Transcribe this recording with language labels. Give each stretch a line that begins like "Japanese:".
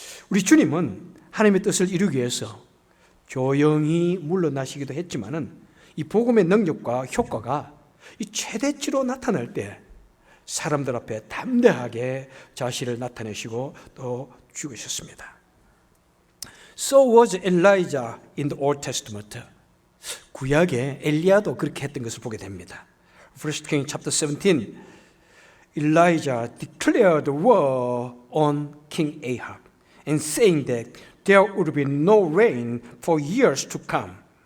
Korean: 우리 주님은 하나님의 뜻을 이루기 위해서 조용히 물러나시기도 했지만은 이 복음의 능력과 효과가 이 최대치로 나타날 때 사람들 앞에 담대하게 자신을 나타내시고 또 죽으셨습니다.
English: So was Elijah in the Old Testament.
Korean: 구약에 엘리야도 그렇게 했던 것을 보게 됩니다.
English: 1 Kings chapter 17, Elijah declared war on King Ahab and saying that there would be no rain for years to come.